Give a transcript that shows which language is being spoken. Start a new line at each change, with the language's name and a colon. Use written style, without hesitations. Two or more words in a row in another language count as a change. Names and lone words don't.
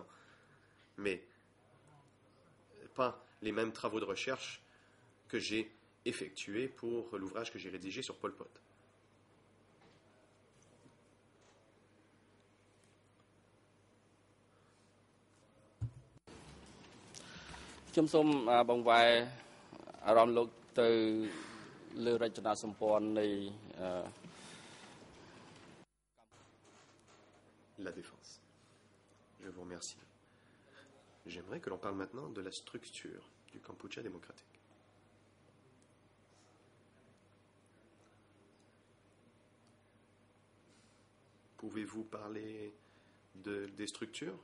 French: Mais pas les mêmes travaux de recherche que j'ai effectués pour l'ouvrage que j'ai rédigé sur Pol Pot.
Khmer: Je សូមបង្វែរអារម្មណ៍លោកទៅលើរចនាសម្ព័ន្ធនៃ
French: La défense. Je vous remercie. J'aimerais que l'on parle maintenant de la structure du Kampuchea démocratique. Pouvez-vous parler des structures?